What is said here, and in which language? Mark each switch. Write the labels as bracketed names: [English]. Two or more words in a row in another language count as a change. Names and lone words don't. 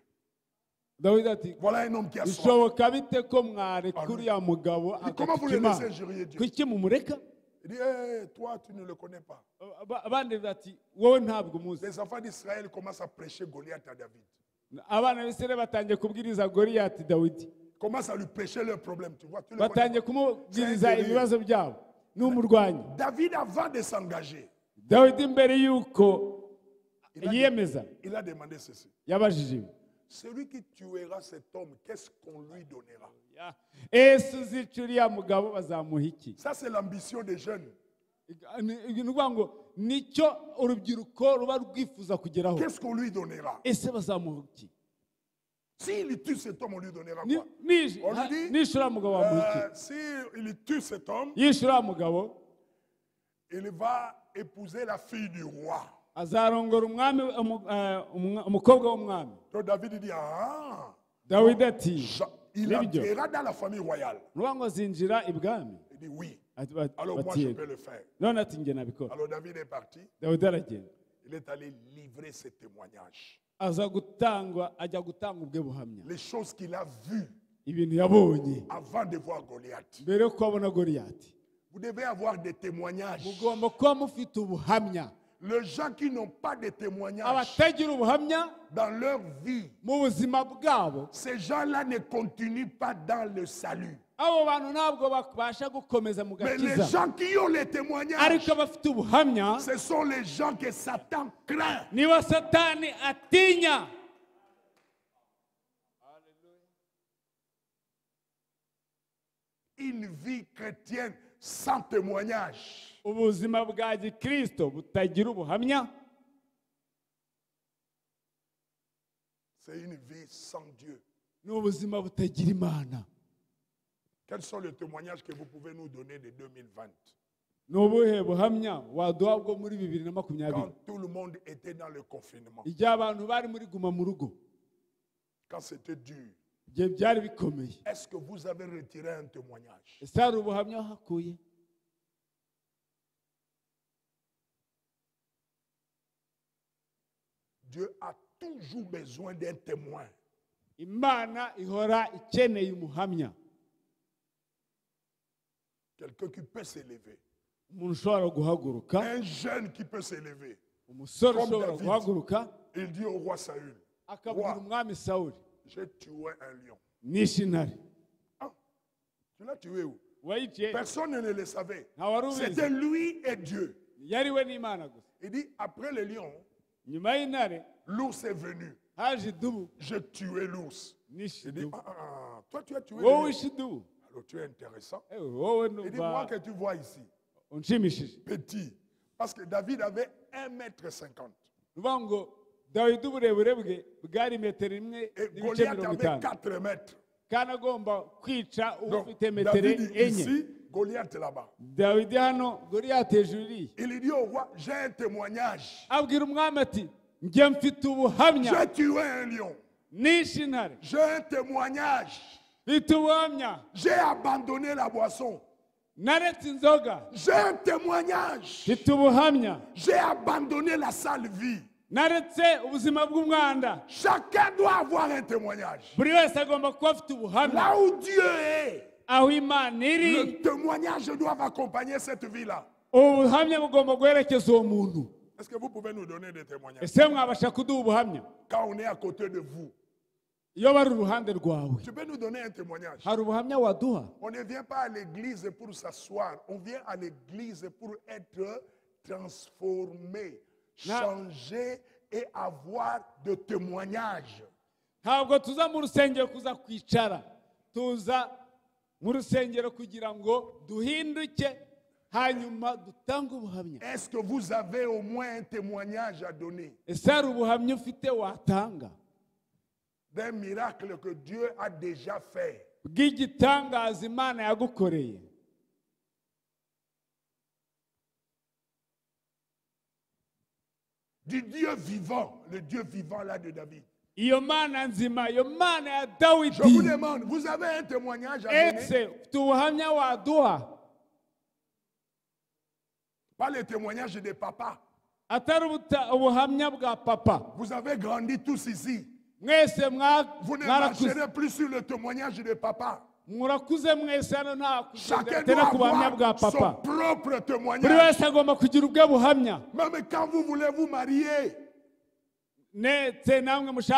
[Kinyarwanda] dawidi ati [French] Voilà un homme qui a soif. [Kinyarwanda] bishoboka bite ko mwarekura uriya mugabo [French] Comment vous le [Kinyarwanda] agatuka [French] laissez [Kinyarwanda] imana [French] injurier Dieu? [Kinyarwanda] kuki mumureka [French] Il dit, hey, toi, tu ne le connais pas. [Kinyarwanda] abandi bati wowe ntabwo umuzi [French] Les enfants d'Israël commencent à prêcher Goliath à David. [Kinyarwanda] abana b'isirayeli batangiye kubwiriza goliyati dawidi [French] Commencent à lui prêcher leurs problèmes. Tu vois, tu le [Kinyarwanda] batangiye [French] connais pas. [Kinyarwanda] kumubwiriza ibibazo byabo n'umurwanyi [French] David, avant de s'engager, [Kinyarwanda] dawidi mbere y'uko [French] il [Kinyarwanda] yiyemeza [French] a demandé ceci. [Kinyarwanda] yabajije ibi [French] Celui qui tuera cet homme, qu'est-ce qu'on lui donnera? [Kinyarwanda] ese uzica uriya mugabo bazamuha iki [French] Ça, c'est l'ambition des jeunes. [Kinyarwanda] ni ukuvuga ngo nicyo urubyiruko ruba rwifuza kugeraho [French] Qu'est-ce qu'on lui donnera? [Kinyarwanda] ese bazamuha iki [French] S'il tue cet homme, on lui donnera [Kinyarwanda] Ni- [French] quoi? [Kinyarwanda] ni- [French] On lui dit, [Kinyarwanda] nishe uriya mugabo bamuha iki [French] S'il tue cet homme, [Kinyarwanda] yishe uriya mugabo [French] il va épouser la fille du roi. [Kinyarwanda] azarongora umwami umukobwa w'umwami [French] Donc David dit, ah, [Kinyarwanda] dawidi ati [French] il [Kinyarwanda] Nibyo. [French] entrera dans la famille royale. [Kinyarwanda] nuvuga ngo azinjira ibwami [French] Il dit oui. [Kinyarwanda] Ati- [French] Alors moi, [Kinyarwanda] bati [French] je [Kinyarwanda] yego. [French] peux le faire. [Kinyarwanda] none ati njye nabikora [French] Alors David est parti. [Kinyarwanda] dawidi aragenda [French] Il est allé livrer ses témoignages. [Kinyarwanda] ajya gutanga ubwe buhamya [French] Les choses qu'il a vues [Kinyarwanda] ibintu yabonye [French] avant de voir Goliath. [Kinyarwanda] mbere yo kubona goliyati [French] Vous devez avoir des témoignages. [Kinyarwanda] mugomba kuba mufite ubuhamya [French] Les gens qui n'ont pas de témoignages [Kinyarwanda] abatagira ubuhamya [French] dans leur vie, [Kinyarwanda] mu buzima bwabo [French] ces gens-là ne continuent pas dans le salut. [Kinyarwanda] abo bantu ntabwo babasha gukomeza mu [French] Mais les [Kinyarwanda] gakiza [French] gens qui ont les témoignages, [Kinyarwanda] ariko abafite ubuhamya [French] ce sont les gens que Satan craint. [Kinyarwanda] niba satani atinya [French] Une vie chrétienne sans témoignage, [Kinyarwanda] ubuzima bwa gikristo butagira ubuhamya [French] c'est une vie sans Dieu. [Kinyarwanda] ni ubuzima butagira imana [French] Quels sont les témoignages que vous pouvez nous donner de 2020? [Kinyarwanda] ni ubuhe buhamya waduha bwo muri 2020 [French] Quand tout le monde était dans le confinement, [Kinyarwanda] igihe abantu bari muri guma mu rugo [French] quand c'était dur, [Kinyarwanda] igihe byari bikomeye [French] est-ce que vous avez retiré un témoignage? [Kinyarwanda] ese hari ubuhamya wahakuye [French] Dieu a toujours besoin d'un témoin. [Kinyarwanda] imana ihora ikeneye umuhamya [French] Quelqu'un qui peut s'élever. [Kinyarwanda] umuntu ushobora guhaguruka [French] Un jeune qui peut s'élever. [Kinyarwanda] umusore [French] Comme [Kinyarwanda] ushobora [French] David. [Kinyarwanda] guhaguruka [French] Il dit au roi Saül, [Kinyarwanda] akabwira [French] Roi, [Kinyarwanda] umwami sawuli [French] j'ai tué un lion. [Kinyarwanda] nishe intare [French] Ah, tu l'as tué où? [Kinyarwanda] wayiciye [French] Personne ne le savait. [Kinyarwanda] nta wari ubizi [French] C'était lui et Dieu. [Kinyarwanda] yari we n'imana gusa [French] Il dit, après le lion, [Kinyarwanda] nyuma y'intare [French] l'ours est venu. [Kinyarwanda] haje idubu [French] J'ai tué l'ours. [Kinyarwanda] nishe [French] Il dit, [Kinyarwanda] idubu [French] toi tu as tué le [Kinyarwanda] wowe [French] lion. [Kinyarwanda] wishe idubu [French] Alors tu es intéressant. [Kinyarwanda] wowe [French] Il dit, moi [Kinyarwanda] numva [French] que tu vois ici, [Kinyarwanda] unshimishije [French] petit. Parce que David avait 1,50 m. [Kinyarwanda] uvuga ngo dawidi uburebure bwe bwari metero imwe [French] Et [Kinyarwanda] n'ibice [French] Goliath [Kinyarwanda] mirongo [French] avait [Kinyarwanda] itanu [French] 4 mètres. [Kinyarwanda] kandi agomba kwica [French] Donc, [Kinyarwanda] ufite metero [French] David [Kinyarwanda] enye [French] ici, Goliath là-bas. [Kinyarwanda] dawidi hano goliyati hejuru iriya [French] Il dit au roi, j'ai un témoignage. [Kinyarwanda] abwira umwami ati njye mfite ubuhamya [French] J'ai tué un lion. [Kinyarwanda] nishe intare [French] J'ai un témoignage. [Kinyarwanda] mfite ubuhamya [French] J'ai abandonné la boisson. [Kinyarwanda] naretse inzoga [French] J'ai un témoignage. [Kinyarwanda] mfite ubuhamya [French] J'ai abandonné la sale vie. [Kinyarwanda] naretse ubuzima bw'umwanda [French] Chacun doit avoir un témoignage. [Kinyarwanda] buri wese agomba kuba afite ubuhamya [French] Là où Dieu est, [Kinyarwanda] aho imana iri [French] le témoignage doit accompagner cette vie-là. [Kinyarwanda] ubuhamya bugomba guherekeza uwo muntu [French] Est-ce que vous pouvez nous donner des témoignages? [Kinyarwanda] ese mwabasha kuduha ubuhamya [French] Quand on est à côté de vous, [Kinyarwanda] iyo bari uruhande rwawe [French] tu peux nous donner un témoignage. [Kinyarwanda] hari ubuhamya waduha [French] On ne vient pas à l'église pour s'asseoir. On vient à l'église pour être transformé, changé et avoir de témoignages. [Kinyarwanda] ntabwo tuza mu rusengero kuza kwicara tuza mu rusengero kugira ngo duhinduke hanyuma dutange ubuhamya [French] Est-ce que vous avez au moins un témoignage à donner [Kinyarwanda] ese hari ubuhamya ufite watanga [French] d'un miracle que Dieu a déjà fait? [Kinyarwanda] bw'igitangaza imana yagukoreye [French] Du Dieu vivant, le Dieu vivant là de David. [Kinyarwanda] iyo mana nzima iyo mana ya [French] Je vous [Kinyarwanda] dawidi [French] demande, vous avez un témoignage à donner? [Kinyarwanda] ese ufite ubuhamya waduha [French] Pas le témoignage des papas. [Kinyarwanda] ubuhamya bwa papa. [French] Vous avez grandi tous ici. [Kinyarwanda] Mwese [French] Vous ne marcherez plus sur le témoignage de papa. [Kinyarwanda] murakuze mwese hano nta [French] Chacun [Kinyarwanda] kugera [French] doit [Kinyarwanda] ku buhamya bwa [French] avoir son [Kinyarwanda] papa. [French] propre [Kinyarwanda] Buri [French] témoignage. [Kinyarwanda] wese agomba kugira ubwe buhamya. [French] Même quand vous voulez vous marier, [Kinyarwanda] ndetse namwe mushaka